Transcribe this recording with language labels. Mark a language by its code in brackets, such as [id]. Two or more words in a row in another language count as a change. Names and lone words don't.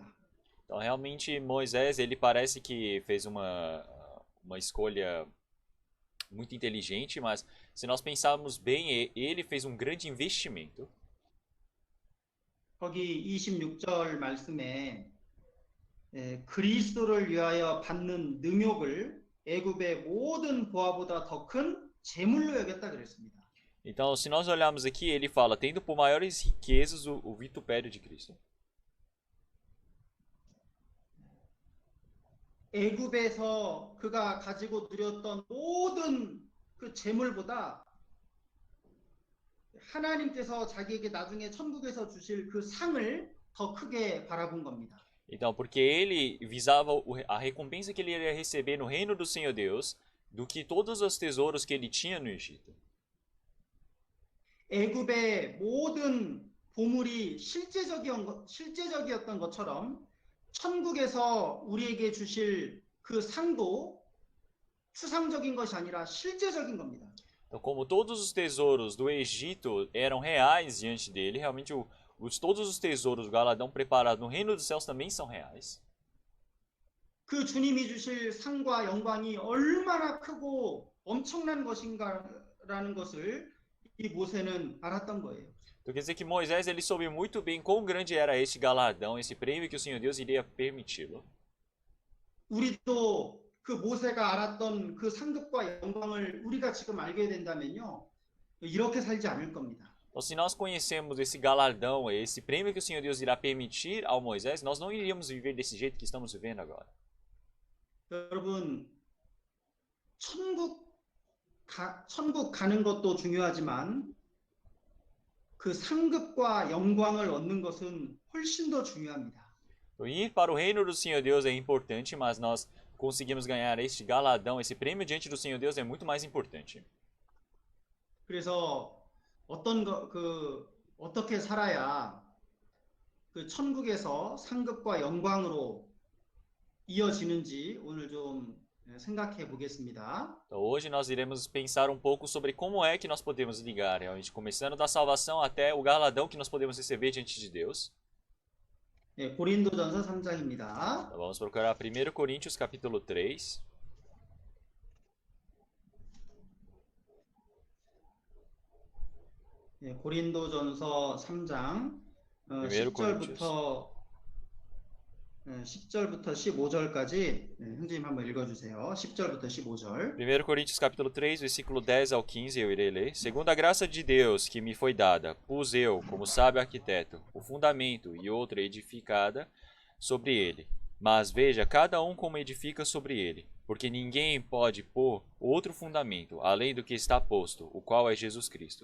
[pt] Então, realmente, Moisés, ele parece que fez uma escolha muito inteligente, mas se nós pensarmos bem, ele fez um grande investimento. [ko] 거기 26절 말씀에 그리스도를 위하여 받는 능욕을 애굽의 모든 보화보다 더 큰 재물로 여겼다 그랬습니다. [pt] Então, se nós olharmos aqui, ele fala, tendo por maiores riquezas o vitupério de Cristo. [ko] 애굽에서 그가 가지고 누렸던 모든 그 재물보다 하나님께서 자기에게 나중에 천국에서 주실 그 상을 더 크게 바라본 겁니다. [pt] Então, porque ele visava a recompensa que ele iria receber no reino do Senhor Deus, do que todos os tesouros que ele tinha no Egito. [ko] 애굽의 모든 보물이 실제적이었던 것처럼 천국에서 우리에게 주실 그 상도 추상적인 것이 아니라 실제적인 겁니다. [pt] Então, como todos os tesouros do Egito eram reais diante dele, realmente todos os tesouros do galardão preparado no reino dos céus também são reais. [ko] 그 주님이 주실 상과 영광이 얼마나 크고 엄청난 것인가라는 것을 이 모세는 알았던 거예요. [pt] Então quer dizer que Moisés ele soube muito bem quão grande era este galardão, esse prêmio que o Senhor Deus iria permiti-lo. [ko] 우리도 그 모세가 알았던 그 상급과 영광을 우리가 지금 알게 된다면요. 이렇게 살지 않을 겁니다. [pt] Então, se nós conhecemos esse galardão, esse prêmio que o Senhor Deus irá permitir ao Moisés, nós não iríamos viver desse jeito que estamos vivendo agora. [ko] 여러분, 천국 가는 것도 중요하지만 그 상급과 영광을 얻는 것은 훨씬 더 중요합니다. [pt] Então, ir para o reino do Senhor Deus é importante, mas nós conseguimos ganhar este galardão, esse prêmio diante do Senhor Deus é muito mais importante. [ko] 그래서 어떻게 살아야 그 천국에서 상급과 영광으로 이어지는지 오늘 좀 생각해 보겠습니다. [pt] Então hoje nós iremos pensar um pouco sobre como é que nós podemos ligar, realmente começando da salvação até o galardão que nós podemos receber diante de Deus. [ko] 예, 고린도전서 3장입니다. [pt] Então vamos procurar 1 Coríntios capítulo 3. [ko] 예, 고린도전서 3장 [pt] 1 Coríntios. [ko] 10절부터 15절까지 형제님 한번 읽어주세요. 10절부터 15절. [pt] 1 Coríntios capítulo 3, versículo 10 ao 15, eu irei ler. Segundo a graça de Deus que me foi dada, pus eu, como sábio arquiteto, o fundamento e outra edificada sobre ele. Mas veja, cada um como edifica sobre ele, porque ninguém pode pôr outro fundamento, além do que está posto, o qual é Jesus Cristo.